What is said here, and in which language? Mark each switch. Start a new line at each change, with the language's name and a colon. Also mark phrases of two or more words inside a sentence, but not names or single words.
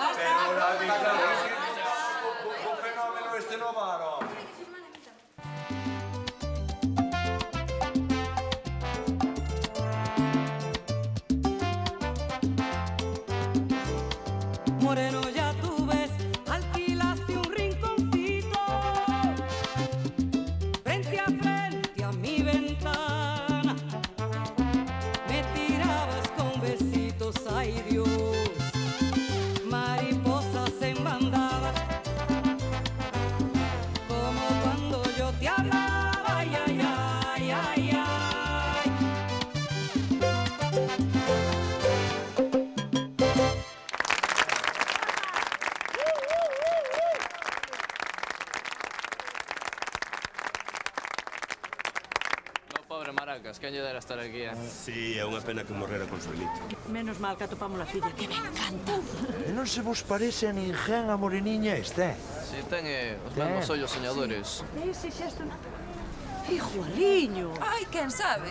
Galician: Un fenómeno este no varo.
Spanish: Moreno, ya tú ves, alquilaste un rinconcito frente a mi ventana. Me tirabas con besitos, ay Dios, mariposas en bandada, como cuando yo te hablaba, ay, ay, ay, ay, ay.
Galician: Pobre Maracas, quen lle dera estar aquí, Sí, é unha pena que morrera Consuelito. Menos mal que atopamos a filla, que me encanta. E non se vos parece a ninguén a moreniña esta, Si, ten os mesmos ollos soñadores. Ese xesto... Igualiño. Ai, quen sabe?